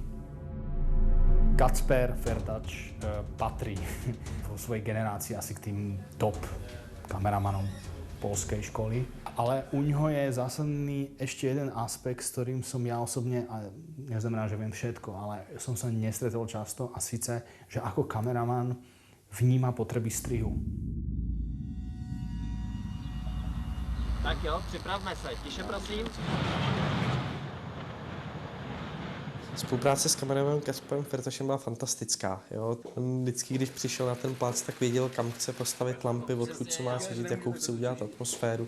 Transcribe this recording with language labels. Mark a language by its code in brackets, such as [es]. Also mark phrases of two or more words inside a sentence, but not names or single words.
[sk] Kacper Fertač patrí vo svojej generácii asi k tým top kameramanom poľskej školy. Ale u ňoho je zásadný ešte jeden aspekt, s ktorým som ja osobne, a neznamená, že viem všetko, ale som sa nestretol často, a síce, že ako kameraman vníma potreby strihu. [cs] Tak jo, připravme se. Tiše, prosím. Spolupráce s kameramem Kasperem Fertošem byla fantastická. Jo. On vždycky, když přišel na ten plác, tak věděl, kam chce postavit lampy, odkud co má světit, jakou chce udělat atmosféru.